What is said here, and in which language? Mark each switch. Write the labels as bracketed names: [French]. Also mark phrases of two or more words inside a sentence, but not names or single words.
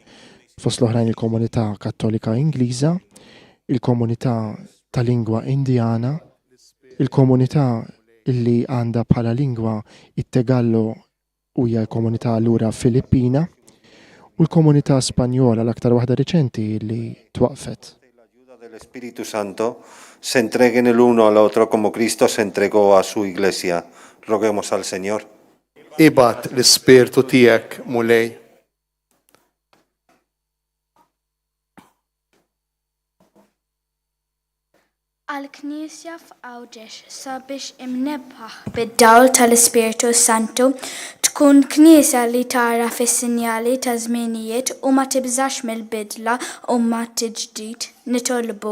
[Maltese] Fost l-oħrajn il-komunità Kattolika Ingliża, il-komunità ta' lingwa Indjana, il-komunità illi għanda bħala lingwa it-Tegallo u hija l-komunità allura Filippina u l-komunità Spanjola l-aktar waħda reċenti illi twaqfet. [Spanish] El Espíritu Santo se entreguen el uno al otro como Cristo se entregó a su iglesia. Roguemos al Señor. [Maltese] Ibgħat l-Ispirtu tiegħek mulej. Għal-Knisja f'Għawdex sabiex imnebbaħ bid-dawl tal-Ispirtu Santu tkun knisja li tara fis-sinjali ta' żminijiet u ma tibżax mill-bidla u ma tiġdid nitolbu.